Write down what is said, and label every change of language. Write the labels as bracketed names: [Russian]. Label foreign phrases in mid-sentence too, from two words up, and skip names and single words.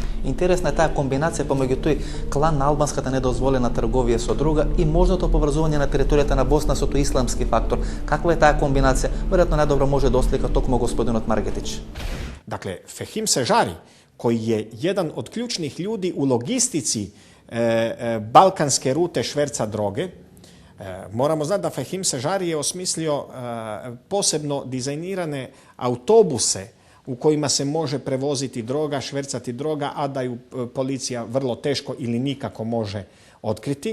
[Macedonian] Интересна е таа комбинација помеѓу тој клан на албанската недозволена трговија со друга и можното поврзување на територијата на Босна со тој исламски фактор. Каква е таа комбинација? Веројатно најдобро може да ослика токму господинот Маргетич. [Croatian] Dakle, Fehim Sežari, koji je jedan od ključnih ljudi u logistici balkanske rute šverca droge, moramo znati da Fehim Sežari je osmislio posebno dizajnirane autobuse u kojima se može prevoziti droga, švercati droga, a da ju policija vrlo teško ili nikako može otkriti.